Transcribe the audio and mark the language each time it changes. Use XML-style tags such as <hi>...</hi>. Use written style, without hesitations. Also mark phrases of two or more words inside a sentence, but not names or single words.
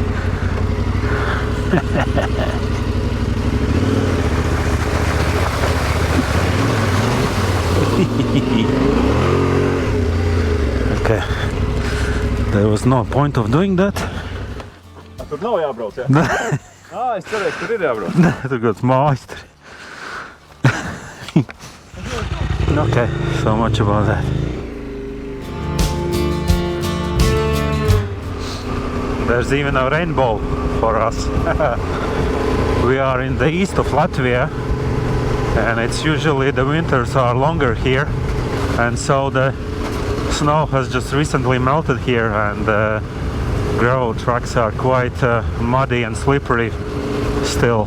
<en>Okay, there was no point of doing that.</en> <lv>Tur nav jābrauc, jā? Es cerēju, ka tur ir jābrauc. Nē, tur kāds mājas.</lv> <en>Okay, so much about that. There's even a rainbow for us. We are in the east of Latvia, and it's usually the winters are longer here, and so the snow has just recently melted here, and the gravel tracks are quite muddy and slippery still.</en>